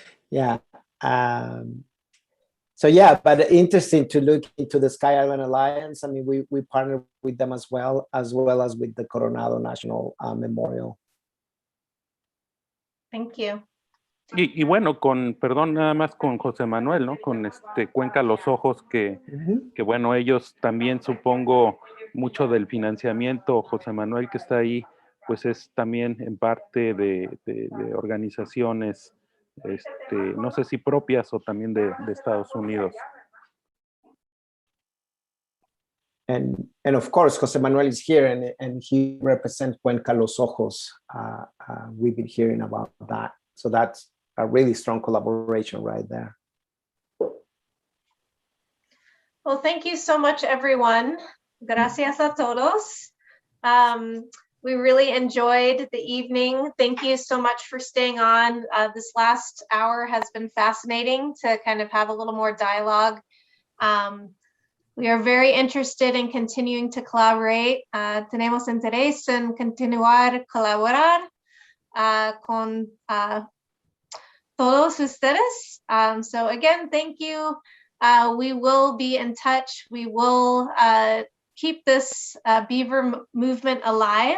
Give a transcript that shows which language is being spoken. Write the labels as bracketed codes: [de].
[en] Yeah. So yeah, but interesting to look into the Sky Island Alliance. I mean, we partner with them as well as with the Coronado National Memorial. Thank you. [es] Y bueno, perdón, nada más con José Manuel, ¿no? Con Cuenca Los Ojos, que bueno, ellos también supongo mucho del financiamiento, José Manuel que está ahí, pues es también en parte de organizaciones, no sé si propias o también de Estados Unidos. [en] And of course, José Manuel is here, and he represents Cuenca Los Ojos. We've been hearing about that. So that's a really strong collaboration right there. Well, thank you so much, everyone. [es] Gracias a todos. [en] We really enjoyed the evening. Thank you so much for staying on. This last hour has been fascinating to kind of have a little more dialogue. We are very interested in continuing to collaborate. [es] Tenemos interés en continuar colaborar con todos ustedes. [en] So again, thank you. We will be in touch. We will keep this Beaver movement alive.